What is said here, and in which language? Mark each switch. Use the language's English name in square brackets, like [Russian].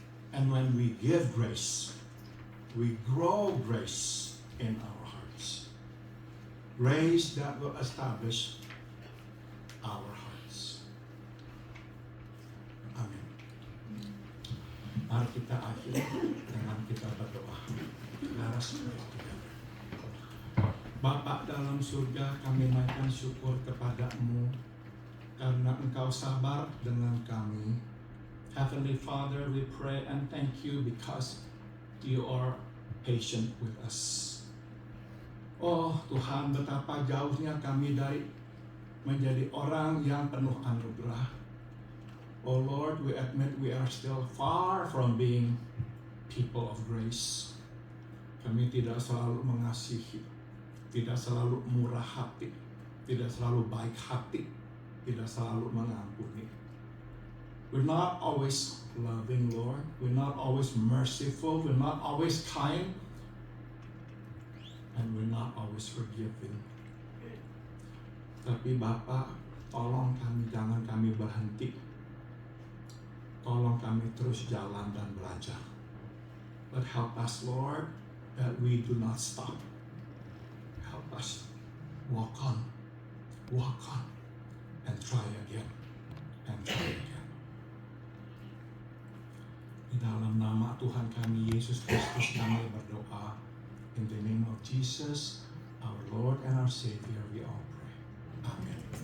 [English] And when we give grace, we grow grace in our hearts. Grace that will establish our hearts. [Indonesian] Amin. Mari kita akhiri dengan kita berdoa. [English] Let us pray together. [Indonesian] Bapa dalam surga, kami naikkan syukur kepadamu karena Engkau sabar dengan kami. [English] Heavenly Father, we pray and thank you because you are patient with us. [Indonesian] Oh Tuhan, betapa jauhnya kami dari menjadi orang yang penuh anugerah. [English] Oh Lord, we admit we are still far from being people of grace. [Indonesian] Kami tidak selalu mengasihi, tidak selalu murah hati, tidak selalu baik hati, tidak selalu mengampuni. [English] We're not always loving, Lord. We're not always merciful. We're not always kind. And we're not always forgiving. [Indonesian] Tapi Bapa, tolong kami, jangan kami berhenti. Tolong kami terus jalan dan belajar. [English] But help us, Lord, that we do not stop. Help us walk on, and try again, and try again. [Indonesian] Di dalam nama Tuhan kami Yesus Kristus kami berdoa. [English] In the name of Jesus, our Lord and our Savior, we all pray. Amen.